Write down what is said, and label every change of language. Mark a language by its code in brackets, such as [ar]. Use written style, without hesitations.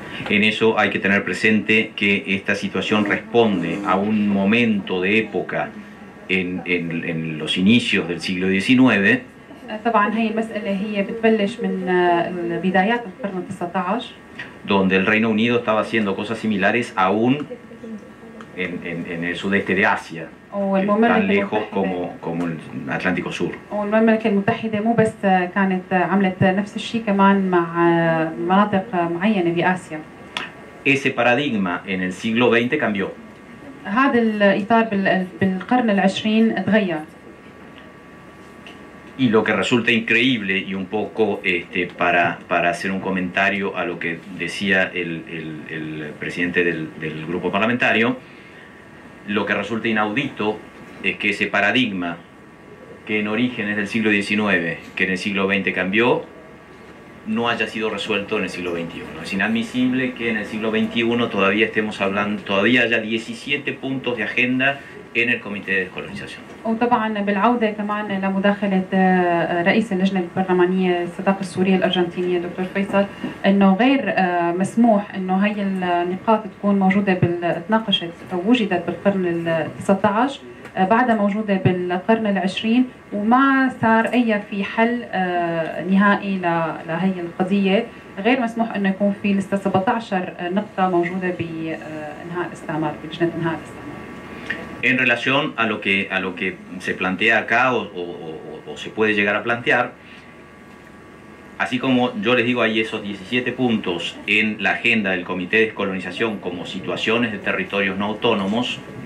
[es] En eso hay que tener presente que esta situación responde a un momento de época en los inicios del siglo XIX. [ar] طبعا هي المسألة هي بتبلش من بدايات القرن ال19 [es] donde el Reino Unido estaba haciendo cosas similares aún en el sudeste de Asia, tan lejos como el Atlántico Sur. [ar] والمملكة المتحدة مو بس كانت عملت نفس الشيء كمان مع مناطق معينة بآسيا. [es] Ese paradigma en el siglo XX cambió. [ar] هذا الإطار بالقرن ال20 تغير. [es] Y lo que resulta increíble, y un poco para hacer un comentario a lo que decía el presidente del grupo parlamentario, lo que resulta inaudito es que ese paradigma que en origen es del siglo XIX, que en el siglo XX cambió, no haya sido resuelto en el siglo XXI. Es inadmisible que en el siglo XXI todavía estemos hablando, todavía haya 17 puntos de agenda en el Comité de Descolonización. [ar] وطبعا بالعوده كمان لمداخله رئيس اللجنه البرلمانيه الصداقه السوريه الارجنتينيه دكتور فيصل، انه غير مسموح انه هي النقاط تكون موجوده تناقشت او وجدت بالقرن ال 19 بعدها موجوده بالقرن العشرين، وما صار اي في حل نهائي لهي القضيه. غير مسموح انه يكون في لسه 17 نقطه موجوده بانهاء الاستعمار، بلجنه انهاء الاستعمار. [es] En relación a lo que se plantea acá o se puede llegar a plantear, así como yo les digo, hay esos 17 puntos en la agenda del Comité de Descolonización como situaciones de territorios no autónomos.